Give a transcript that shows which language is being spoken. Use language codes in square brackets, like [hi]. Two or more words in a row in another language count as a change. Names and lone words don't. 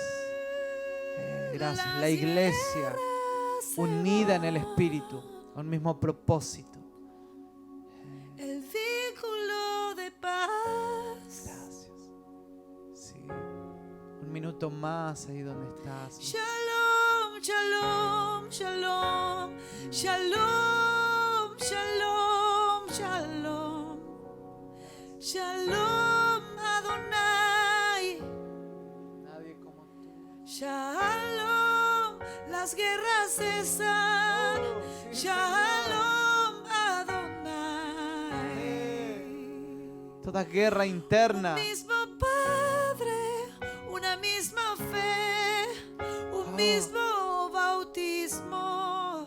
[es] Gracias. La iglesia unida en el Espíritu, un mismo propósito. El vínculo de paz. Gracias. Sí. Un minuto más ahí donde estás. [he] שלום, שלום, שלום, שלום, שלום, שלום, שלום, אדוני. [es] Nadie como tú. Shalom, las guerras cesan. Oh, sí, [he] שלום, אדוני. [es] Toda guerra interna. Un mismo Padre, una misma fe, un mismo bautismo.